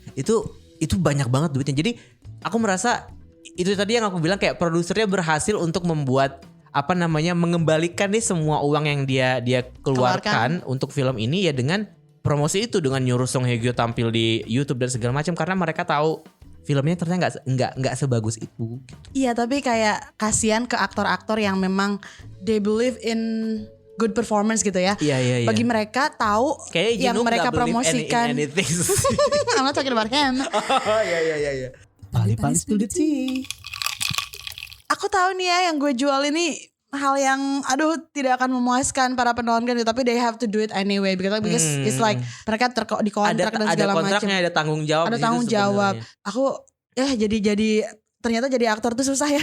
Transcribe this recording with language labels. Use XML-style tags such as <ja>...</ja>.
<id>Itu banyak banget duitnya. Jadi aku merasa itu tadi yang aku bilang, kayak produsernya berhasil untuk membuat mengembalikan nih semua uang yang dia keluarkan untuk film ini ya dengan promosi itu, dengan nyuruh Song Hye Kyo tampil di YouTube dan segala macam, karena mereka tahu filmnya ternyata nggak sebagus itu. Iya, tapi kayak kasihan ke aktor-aktor yang memang</id> <en>they believe in good performance</en> <id>gitu ya. Iya. Bagi mereka tahu kayak yang mereka promosikan.</id> <en>I'm not talking about him.</en> <id>Iya.</id> <ko>Pali-pali</ko> <en>spill the tea.</en> <id>Aku tahu nih ya, yang gue jual ini hal yang tidak akan memuaskan para penonton gitu, tapi</id> <en>they have to do it anyway because it's like</en> <id>mereka dikontrak dan segala macam. Ada kontraknya, ada tanggung jawab. Ada tanggung jawab. Aku jadi ternyata jadi aktor tuh susah ya.</id>